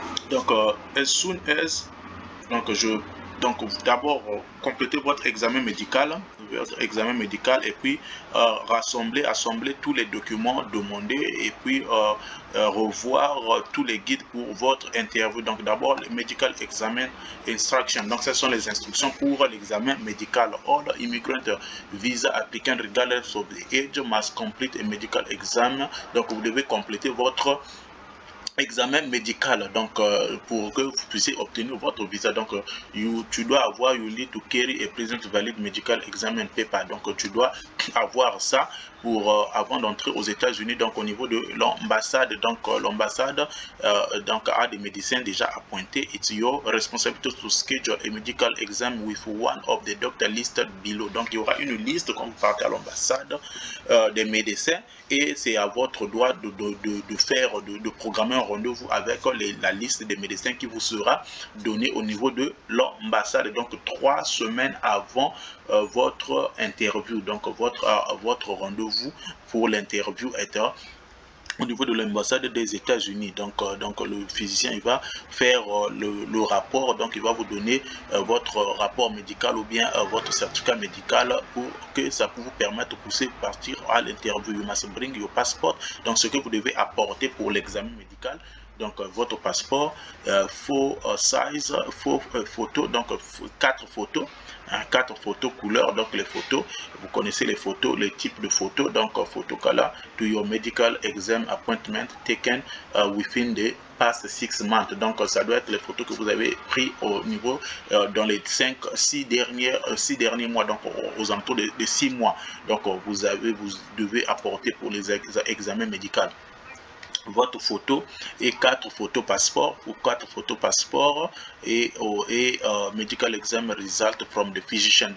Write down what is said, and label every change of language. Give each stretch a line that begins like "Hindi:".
French: Donc
English: as soon as
French: donc d'abord complétez votre examen médical, et puis assembler tous les documents demandés, et puis revoir tous les guides pour votre interview. Donc d'abord le medical examen instruction, donc ce sont les instructions pour l'examen médical.
English: All immigrant visa applicant regardless of the age must complete a medical exam.
French: Donc vous devez compléter votre examen médical, donc pour que vous puissiez obtenir votre visa. Donc tu dois avoir,
English: you need to carry a present valid medical examen paper.
French: Donc tu dois avoir ça pour avant d'entrer aux États-Unis. Donc au niveau de l'ambassade, donc l'ambassade donc a des médecins déjà appointés.
English: It's your responsibility to schedule a medical exam with one of the doctor listed below.
French: Donc il y aura une liste quand vous partez à l'ambassade des médecins, et c'est à votre droit de programmer un rendez-vous avec la liste des médecins qui vous sera donnée au niveau de l'ambassade. Donc 3 semaines avant votre interview. Donc votre rendez-vous pour l'interview est au niveau de l'ambassade des États-Unis. Donc le physicien il va faire le rapport. Donc il va vous donner votre rapport médical ou bien votre certificat médical pour que ça vous permette de pousser partir à l'interview.
English: You must bring your passport.
French: Donc ce que vous devez apporter pour l'examen médical. Donc votre passeport, faux size, faux photos, donc 4 photos, 4 photos couleurs. Donc les photos, vous connaissez les photos, les types de photos.
English: Donc photo color to your medical exam appointment taken within the past 6 months.
French: Donc ça doit être les photos que vous avez pris au niveau dans les 6 derniers mois, donc aux alentours de 6 mois. Donc vous devez apporter pour les examens médicaux votre photo et 4 photos passeport, ou 4 photos passeport, et
English: medical exam result from the physician.